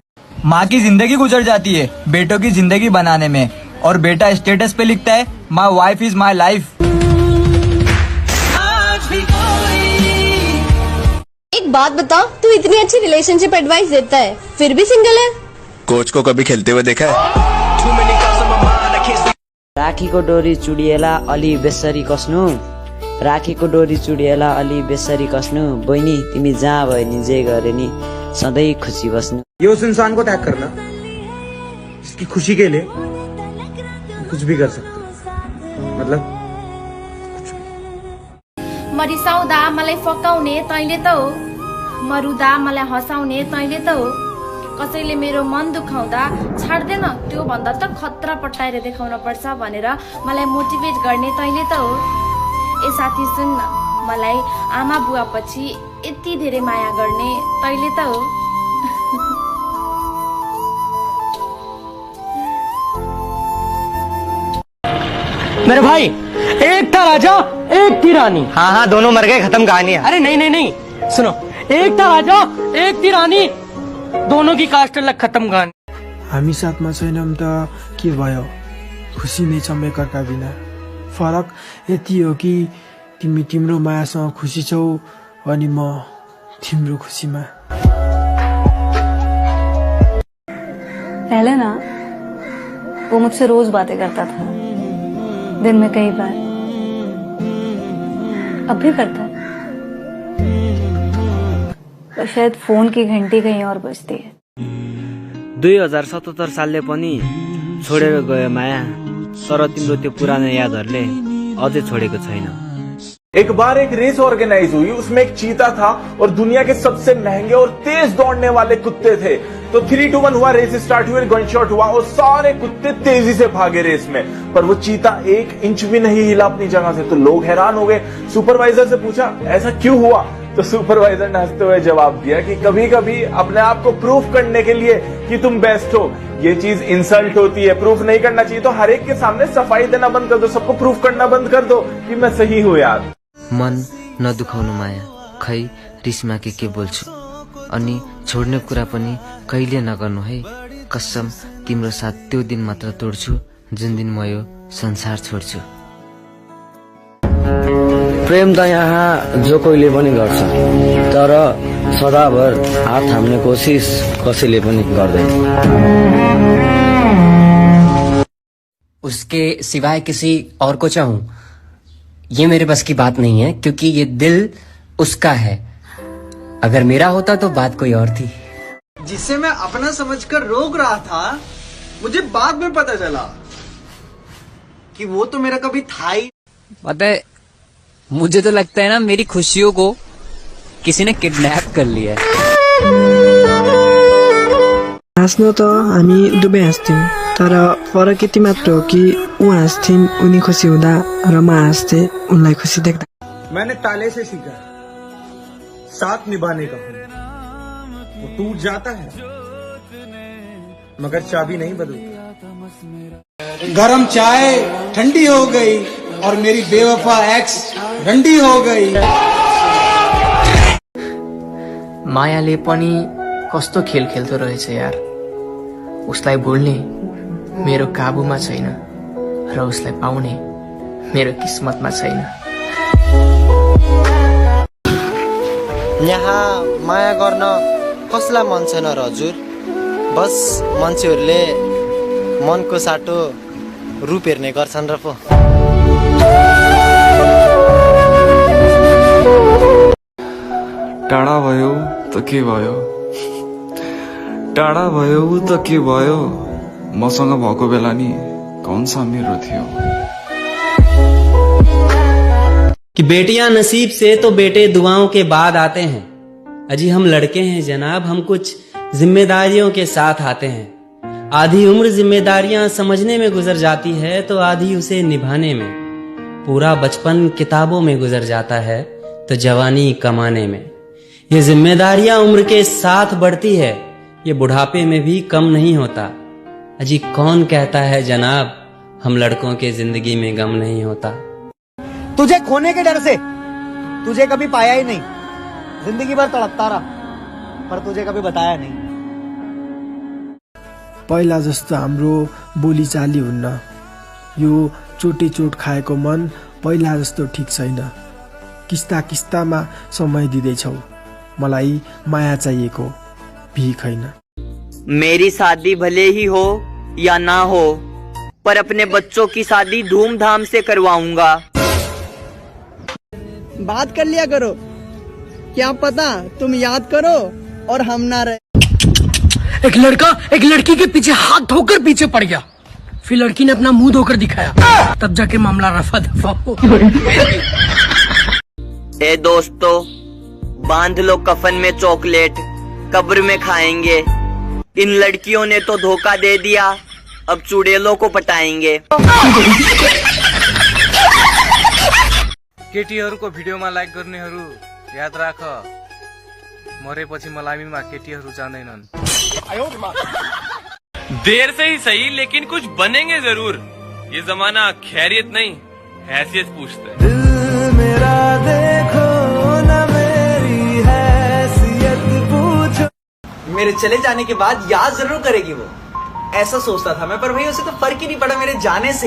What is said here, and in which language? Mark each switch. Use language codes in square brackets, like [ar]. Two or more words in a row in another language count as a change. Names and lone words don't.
[hi] माँ की जिंदगी गुजर जाती है बेटों की जिंदगी बनाने में, और बेटा स्टेटस पे लिखता है [en] my wife is my life. [hi] एक बात बता, तू इतनी अच्छी [en] relationship advice [hi] देता है फिर भी सिंगल है। कोच को कभी खेलते हुए देखा है? [ne] राखीको डोरी चुडिएला अलि बेसरी कस्नु, राखीको डोरी चुडिएला अलि बेसरी कस्नु। बहिनी तिमी जहाँ भयो नि जे गरे नि सधैँ खुसी बस्नु। [hi] ये उस इंसान को टैग करना जिसकी खुशी के लिए कुछ भी कर सकते, मतलब [ne] मरिसाउँदा मलाई फकाउने तैँले त हो, मरुदा मलाई हँसाउने तैँले त हो। कसैले मेरो मन दुखाउँदा छाड्दैन त्यो भन्दा त खतरा पटाएर देखाउन पर्छ भनेर मलाई मोटिभेट गर्ने तैँले त हो। ए साथी सुन न, मलाई आमा बुवा पछि यति धेरै माया गर्ने तैँले त हो। [hi] मेरे भाई, एक था राजा एक थी रानी। हाँ हाँ, दोनों मर गए, खत्म कहानी। अरे नहीं नहीं नहीं, सुनो, एक था राजा एक थी रानी, दोनों की कास्ट अलग, खत्म कहानी। [ne] हामी साथमा छैनौं त के भयो, खुसी नै छौं एकअर्का बिना। फरक यति हो कि तिमी तिम्रो मायासँग खुसी छौ अनि म तिम्रो खुसीमा। [hi] पहले ना वो मुझसे रोज बातें करता था, दिन में कई बार, अब भी करता है, पर शायद फोन की घंटी कहीं और बजती है। [ne] 2077 सालले पनि छोडेर गयो माया, तर तिम्रो त्यो पुरानो यादहरूले अझै छोडेको छैन। [hi] एक बार एक [en] race organize [hi] हुई, उसमें एक चीता था और दुनिया के सबसे महंगे और तेज दौड़ने वाले कुत्ते थे। तो 3, 2, 1 हुआ, [en] race start [hi] हुई, [en] gun shot [hi] हुआ और सारे कुत्ते तेजी से भागे रेस में, पर वो चीता 1 इंच भी नहीं हिला अपनी जगह से। तो लोग हैरान हो गए, सुपरवाइजर से पूछा ऐसा क्यों हुआ? तो सुपरवाइजर ने हंसते हुए जवाब दिया कि कभी कभी अपने आप को प्रूफ करने के लिए कि तुम बेस्ट हो, ये चीज इंसल्ट होती है, प्रूफ नहीं करना चाहिए। तो हर एक के सामने सफाई देना बंद कर दो, सबको प्रूफ करना बंद कर दो कि मैं सही हूँ यार। [ne] मन नदुखाउनु माया, खै रिसमा के बोल्छु, अनि छोड्ने कुरा पनि कहिले नगर्नु है, कसम तिम्रो साथ त्यो दिन मात्र तोड्छु जुन दिन म यो संसार छोड्छु। प्रेम त यहाँ जो कोहीले पनि गर्छ, तर सदाभर हात थाम्ने कोसिस कसैले पनि गर्दैन। [hi] उसके सिवाय किसी और को चाहूं, ये मेरे बस की बात नहीं है, क्योंकि ये दिल उसका है। अगर मेरा होता तो बात कोई और थी। जिसे मैं अपना समझकर रोक रहा था, मुझे बाद में पता चला कि वो तो मेरा कभी था ही। पता है, मुझे तो लगता है ना मेरी खुशियों को किसी ने किडनैप कर लिया है। [ne] हाँस्न त हामी दुवै हाँस्थ्यौं, तर फरक यति मात्र हो कि ऊ हाँस्थ्थिन् उनी खुसी हुँदा र म हाँस्थे उनलाई खुसी देख्दा। [hi] मैंने ताले से सीखा साथ निभाने का, वो टूट जाता है मगर चाबी नहीं बदलती। गरम चाय ठंडी हो गई और मेरी बेवफा एक्स रंडी हो गई। [ne] मायाले पनि कस्तो खेल खेल्दो रहेछ यार, उसलाई भुल्ने मेरो काबुमा छैन र उसलाई पाउने मेरो किस्मतमा छैन। यहाँ माया गर्न कसलाई मन छैन र हजुर? बस मान्छेहरूले मनको साटो रूप हेर्ने गर्छन् र पो। टाढा भयो त के भयो, टाढा भयो त के भयो, मसँग भएको बेला नि [hi] कौन सा [ne] मेरो थियो। [hi] कि बेटियां नसीब से तो बेटे दुआओं के बाद आते हैं। अजी हम लड़के हैं जनाब, हम कुछ जिम्मेदारियों के साथ आते हैं। आधी उम्र जिम्मेदारियां समझने में गुजर जाती है तो आधी उसे निभाने में। पूरा बचपन किताबों में गुजर जाता है तो जवानी कमाने में। ये जिम्मेदारियां उम्र के साथ बढ़ती है, ये बुढ़ापे में भी कम नहीं होता। अजी कौन कहता है जनाब हम लड़कों के जिंदगी में गम नहीं होता। तुझे खोने के डर से तुझे कभी पाया ही नहीं, जिंदगी भर तड़पता रहा पर तुझे कभी बताया नहीं। [ne] पहिला जस्तो हाम्रो बोलीचाली हुन्न, यो चोटे चोट खाएको मन पहिला जस्तो ठीक छैन। किस्ता किस्तामा समय दिँदैछौ, मलाई माया चाहिएको भीख हैन। [hi] मेरी शादी भले ही हो या ना हो, पर अपने बच्चों की शादी धूमधाम से करवाऊंगा। बात कर लिया करो, क्या पता तुम याद करो और हम ना रहे। एक लड़का एक लड़की के पीछे हाथ धोकर पीछे पड़ गया, फिर लड़की ने अपना मुंह धोकर दिखाया, तब जाके मामला रफा दफा हो। ए दोस्तों, बांध लो कफन में चॉकलेट, कब्र में खाएंगे। इन लड़कियों ने तो धोखा दे दिया, अब चुड़ैलों को पटाएंगे। [ne] केटीहरूको भिडियोमा लाइक गर्नेहरू याद राख, मरेपछि मलामीमा केटीहरू जाँदैनन्। [hi] देर से ही सही लेकिन कुछ बनेंगे जरूर। ये जमाना खैरियत नहीं हैसियत पूछता है। दिल मेरा देखो ना मेरी हैसियत पूछो। मेरे चले जाने के बाद याद जरूर करेगी वो, ऐसा सोचता था मैं, पर भैया उसे तो फर्क ही नहीं पड़ा मेरे जाने से।